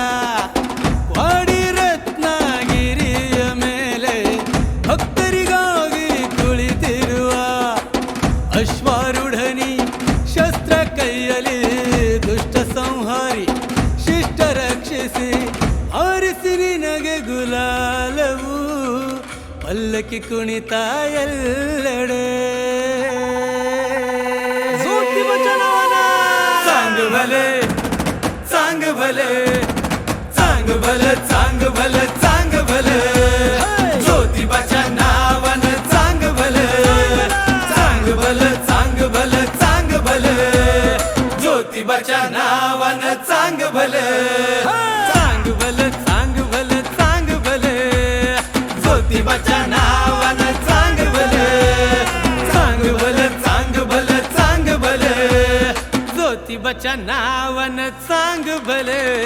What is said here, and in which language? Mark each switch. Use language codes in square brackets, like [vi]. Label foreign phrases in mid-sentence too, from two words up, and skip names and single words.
[kn] वाडी रत्नागिरिಯ ಮೇಲೆ ಭಕ್ತರಿಗಾಗಿ ಕುಳಿತಿರುವ ಅಶ್ವಾರೂಢನಿ ಶಸ್ತ್ರ ಕೈಯಲ್ಲಿ ದುಷ್ಟ ಸಂಹಾರಿ ಶಿಷ್ಟ ರಕ್ಷಿಸಿ ಆರಿಸಿ ನಿನಗೆ ಗುಲಾಲವು ಪಲ್ಲಕ್ಕಿ ಕುಣಿತ ಎಲ್ಲೆಡೆ [mr] चांग भले चांग भले चांग भले चांग भले चांग भले ज्योतिबाच्या नावानं चांग भले चांग भले चांग भले चांग भले ज्योतिबाच्या नावानं चांग भले चांग भले चांग भले चांग भले ज्योतिबाच्या नावानं चांग भले चांग भले चांग भले चांग भले ज्योतिबाच्या नावानं चांग भले